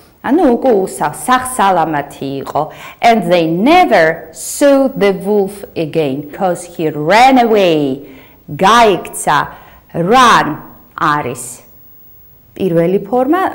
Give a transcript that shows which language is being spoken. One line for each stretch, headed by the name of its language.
Georgian: ანუ უკვე სახსალამათი იყო.
English: And they never saw the wolf again because he ran away.
Georgian: გაიქცა. Run არის პირველი ფორმა.